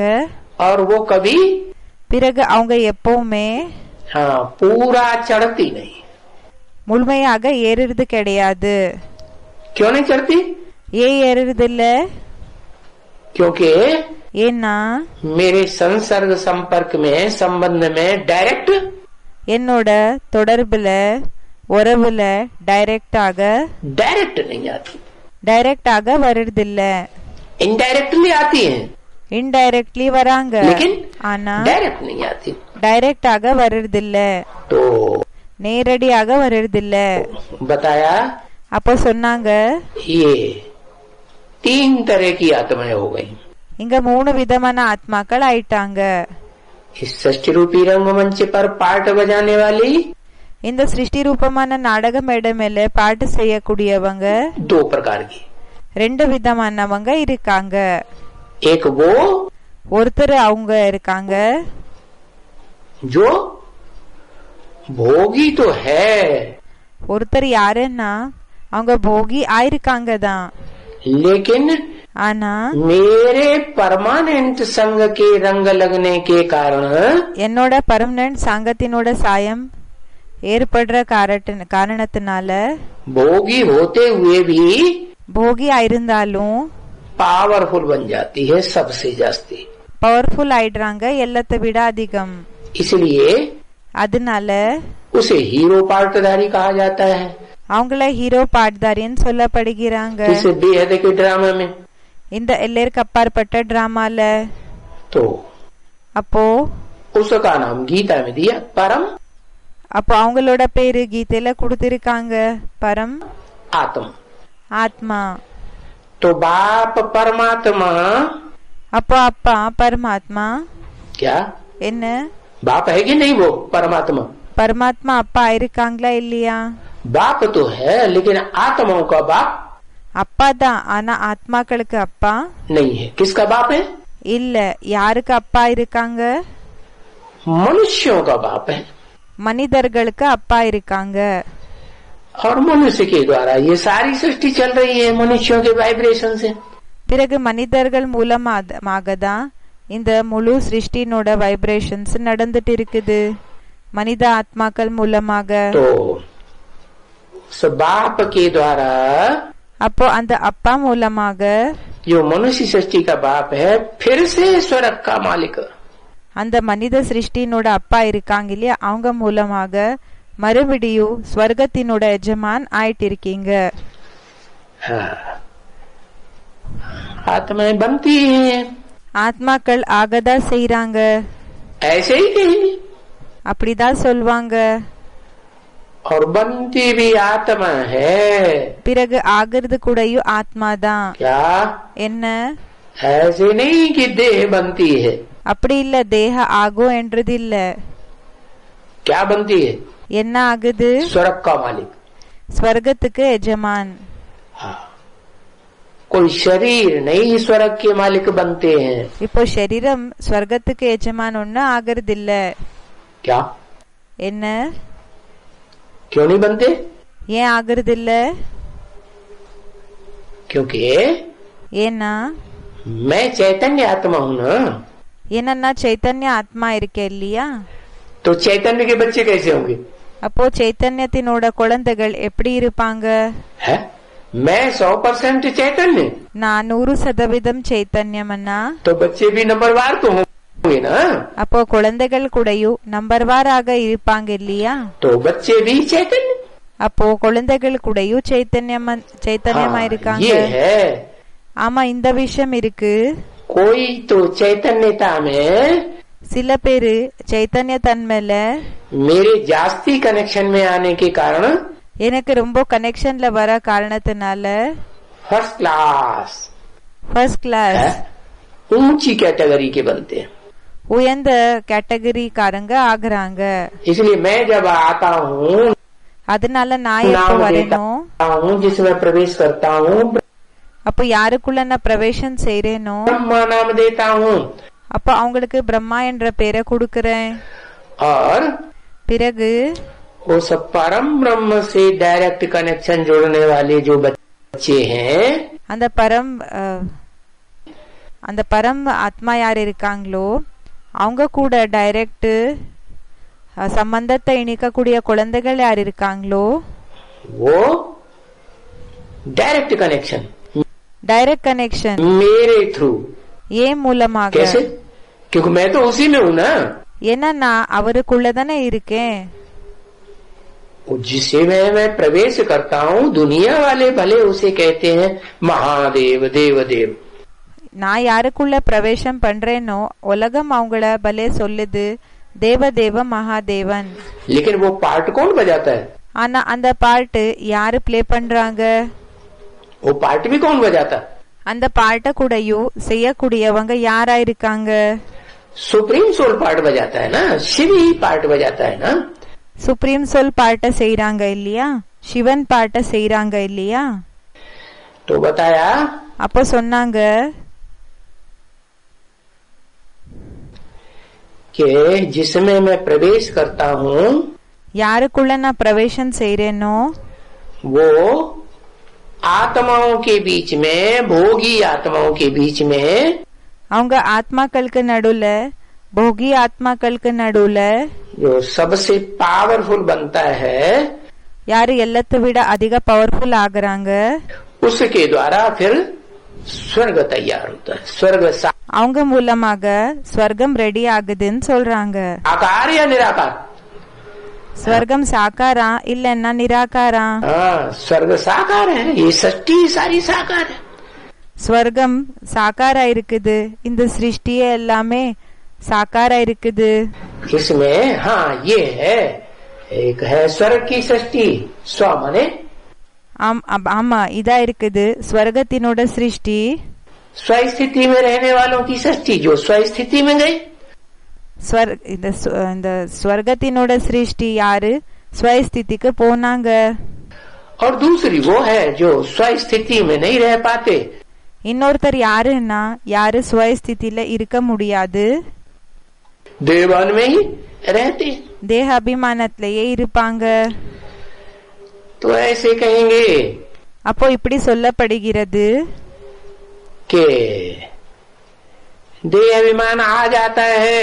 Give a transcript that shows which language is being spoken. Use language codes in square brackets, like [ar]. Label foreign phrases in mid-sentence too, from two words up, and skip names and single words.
[hi] और वो कभी [ta] பிறகு அவங்க எப்பவுமே [hi] हाँ पूरा चढ़ती नहीं। [ta] முழுமையாக ஏறுறது கிடையாது. [hi] क्यों नहीं चढ़ती? [ta] ஏன் ஏறுறது இல்ல? [hi] क्योंकि [ta] ஏன்னா [hi] मेरे संसर्ग संपर्क में संबंध में डायरेक्ट [ta] என்னோட தொடர்புல உறவுல டைரக்டாக [hi] नहीं आती, [ta] டைரக்டாக வருது இல்ல. [hi] इनडायरेक्टली आती है, [ta] இன்டைரக்ட்லி வராங்க, [hi] लेकिन [ta] ஆனா [hi] डायरेक्ट नहीं आती। [ta] டைரக்டாக வருது இல்ல, [hi] तो [ta] நேரடியாக வருது இல்ல. [hi] बताया [ta] அப்போ சொன்னாங்க [hi] ये 3 तरह की आत्माएं हो गई। [ta] இங்க 3 விதமான ஆத்மாக்கள் ஆயிட்டாங்க. [hi] इस सृष्टि रूपी रंगमंच पर पार्ट बजाने वाली [ta] இந்த சிருஷ்டி ரூபமான நாடக மேடை மேல பாட்டு செய்யக்கூடியவங்க [hi] 2 प्रकार की। [ta] 2 விதமானவங்க இருக்காங்க. [hi] एक वो [ta] ஒருத்தர் அவங்க இருக்காங்க [hi] जो भोगी तो है, [ta] ஒருத்தர் யாருன்னா அவங்க போகி ஆயிருக்காங்க தான், [hi] लेकिन [ta] ஆனா [hi] मेरे परमानेंट संग के रंग लगने के कारण [ta] என்னோட பர்மனன்ட் சங்கத்தினோட சாயம் ஏற்படுற காரணத்தினால [hi] भोगी होते हुए भी [ta] போகி ஆயிருந்தாலும் [hi] पावरफुल बन जाती है सबसे जास्ती। [ta] பவர்ஃபுல் ஆயிடுறாங்க எல்லாத்தை விட அதிகம். [hi] इसलिए [ta] அதனால [hi] उसे हीरो पार्टधारी कहा जाता है। [ta] அவங்கள ஹீரோ பாட்தாரின்னு சொல்லப்படுகிறாங்க. [hi] इस बेहद के ड्रामा में [ta] இந்த எல்லைக்கு அப்பாற்பட்ட டிராமால. [hi] तो [ta] அப்போ [hi] उसका नाम गीता में दिया परम, [ta] அப்போ அவங்களோட பேரு கீதையில கொடுத்திருக்காங்க பரம் [hi] आत्मा। [ta] ஆத்மா. [hi] तो बाप परमात्मा, [ta] அப்போ அப்பா பரமாத்மா. [hi] क्या [ta] என்ன [hi] बाप है कि नहीं? वो परमात्मा [ta] பரமாத்மா அப்பா இருக்காங்களா இல்லையா? [hi] बाप तो है, लेकिन आत्माओं का बाप [ta] அப்பா தான், ஆனா ஆத்மாக்களுக்கு அப்பா [hi] नहीं है। किसका बाप है? [ta] இல்ல. யாருக்கு அப்பா இருக்காங்க? [hi] मनुष्यों का बाप है। [ta] மனிதர்களுக்கு அப்பா இருக்காங்க. [hi] और मनुष्य के द्वारा ये सारी सृष्टि चल रही है मनुष्यों के वाइब्रेशन से। [ta] பிறகு மனிதர்கள் மூலமாக தான் இந்த முழு சிருஷ்டினோட வைப்ரேஷன்ஸ் நடந்துட்டு இருக்குது, மனித ஆத்மாக்கள் மூலமாக. [hi] तो बाप के द्वारा [ta] அப்போ அந்த அப்பா மூலமாக [hi] जो मनुष्य सृष्टि का बाप है फिर से स्वर्ग का मालिक, [ta] அந்த மனித சிருஷ்டினோட அப்பா இருக்காங்க இல்லையா, அவங்க மூலமாக மறுபடியும் ஸ்வர்கத்தினோட எஜமான் ஆயிட்டு இருக்கீங்க. [hi] आत्माएं बनती हैं, [ta] ஆத்மாக்கள் ஆகதா செய்யறாங்க, [hi] ऐसे ही कहेंगे। [ta] அப்படிதான் சொல்வாங்க. [hi] और बनती भी आत्मा है। [ta] பிறகு ஆகிறது கூடயும் ஆத்மா தான். [hi] क्या? [ta] என்ன? [hi] ऐसे नहीं कि देह बनती है। [ta] அப்படி இல்ல, தேக ஆகும் என்றது இல்ல. [hi] क्या बनती है? [ta] என்ன ஆகுது? [hi] स्वर्ग का मालिक, [ta] ஸ்வர்கத்துக்கு எஜமான். [hi] हाँ। कोई शरीर नहीं स्वर्ग के मालिक बनते हैं। [ta] இப்போ शरीரம் ஸ்வர்கத்துக்கு எஜமான் ஒண்ணு ஆகிறது இல்ல. [hi] क्या? [ta] என்ன? [hi] क्यों नहीं बनते? [ta] ஏன் ஆகிறது இல்ல? [hi] क्योंकि [ta] ஏன்னா [hi] मैं चैतन्य आत्मा हूँ ना। [ta] ஏன்னா சைத்தன்ய ஆத்மா இருக்கே இல்லையா, [hi] तो चैतन्य के बच्चे कैसे होंगे? [ta] அப்போ சைத்தன்யத்தினோட குழந்தைகள் எப்படி இருப்பாங்க? [hi] है? मैं 100% चैतन्य, [ta] நான் 100% சைத்தன்யம்னா [hi] तो बच्चे भी नंबरवार तो होंगे ना। [ta] அப்போ குழந்தைகள் கூடயும் நம்பர்வாராக இருப்பாங்க இல்லையா, [hi] तो बच्चे भी चैतन्य, [ta] அப்போ குழந்தைகள் கூடயும் சைத்தன்யமா இருக்காங்க. [hi] ये है। [ta] ஆமா, இந்த விஷயம் இருக்கு. [hi] कोई तो चैतन्यता में, [ta] சில பேரு சைத்தன்ய தன்மையில [hi] मेरे जास्ती कनेक्शन में आने के कारण [ta] எனக்கு ரொம்ப கனெக்ஷன்ல வர காரணத்தினால [en] first class, first class [hi] ऊंची कैटेगरी के बनते हैं। [ta] உயர்ந்த கேட்டகரிக்காரங்க ஆகுறாங்க. [hi] इसलिए मैं जब आता हूँ, [ta] அதனால நான் எப்ப வரணும், [hi] जिसमें प्रवेश करता हूँ, [ta] அப்போ யாருக்குள்ள நான் பிரவேசம் செய்யறேனோ [hi] ब्रह्मा नाम देता हूँ, [ta] அப்ப அவங்களுக்கு பிரம்மா என்ற பெயரை கொடுக்கறேன். [hi] और [ta] பிறகு [hi] उस परम ब्रह्म से [en] direct connection [hi] जोड़ने वाले जो बच्चे हैं, [ta] அந்த பரம் ஆத்மா யார் இருக்காங்களோ அவங்க கூட டைரக்ட் சம்பந்தத்தை இணைக்கக்கூடிய குழந்தைகள் யார் இருக்காங்களோ, [hi] वो [en] direct connection, direct connection [hi] मेरे थ्रू। [ta] ஏன் மூலமாக? [hi] कैसे? क्योंकि मैं तो उसी में हूँ ना। [ta] ஏன்னா நான் அவருக்குள்ளதானே இருக்கேன். [hi] जिसे मैं प्रवेश करता हूँ, दुनिया वाले भले उसे कहते हैं महादेव, देवदेव। [ta] நான் யாருக்குள்ள பிரவேசம் பண்றேனோ உலகம் அவங்கள பலே சொல்லுது தேவதேவ மகாதேவன். [hi] लेकिन वो पार्ट कौन बजाता है? [ta] ஆனா அந்த பாட்டு யாரு பிளே பண்றாங்க? [hi] वो पार्ट भी कौन बजाता? [ta] அந்த பாட்டை கூடயும் செய்யக்கூடியவங்க யாரா இருக்காங்க? [en] supreme soul [hi] पार्ट बजाता है ना, शिव ही पार्ट बजाता है ना। [en] supreme soul [ta] பாட்டை செய்யறாங்க இல்லையா, சிவன் பாட்டை செய்யறாங்க இல்லையா. [hi] तो बताया, [ta] அப்போ சொன்னாங்க [hi] कि जिसमें मैं प्रवेश करता हूँ, [ta] யாருக்குள்ள நான் பிரவேசம் செய்யறேனோ [hi] वो आत्माओं के बीच में, भोगी आत्माओं के बीच में, [ta] அவங்க ஆத்மாக்களுக்கு நடுவுல, போகி ஆத்மாக்களுக்கு நடுவுல [hi] जो सबसे पावरफुल बनता है, [ta] யாரு எல்லாத்தை விட அதிக பவர்ஃபுல் ஆகுறாங்க, [hi] उसके द्वारा फिर स्वर्ग तैयार होता है। स्वर्ग [ta] அவங்க மூலமாக ஸ்வர்க்கம் ரெடி ஆகுதுன்னு சொல்றாங்க. [hi] आकार या निराकार? [ta] ஸ்வர்க்கம் சாக்காரா இல்லன்னா நிராகாரா? [hi] स्वर्ग साकार है, ये सृष्टि सारी साकार है। [ta] ஸ்வர்க்கம் சாக்காரா இருக்குது, இந்த சிருஷ்டியே எல்லாமே சாக்காரா இருக்குது. [hi] इसमें हाँ ये है, एक है स्वर्ग की सृष्टि, स्व माने [ta] ஆமா இதா இருக்குது ஸ்வர்கத்தினோட சிருஷ்டி, [hi] स्वस्थिति में रहने वालों की सृष्टि, जो स्वस्थिति में गए। [ta] இந்த ஸ்வர்கத்தினோட சிருஷ்டி யாரு ஸ்வஸ்திதிக்கு போனாங்க. [hi] और दूसरी वो है जो स्वस्थिति में नहीं रह पाते। [ta] இன்னொருத்தர் யாருன்னா யாரு ஸ்வஸ்திதியில இருக்க முடியாது, [hi] देवान में ही रहते। [ta] தேக அபிமானத்திலேயே இருப்பாங்க. [hi] तो ऐसे कहेंगे [ta] அப்போ இப்படி சொல்லப்படுகிறது [hi] कि देह अभिमान आ जाता है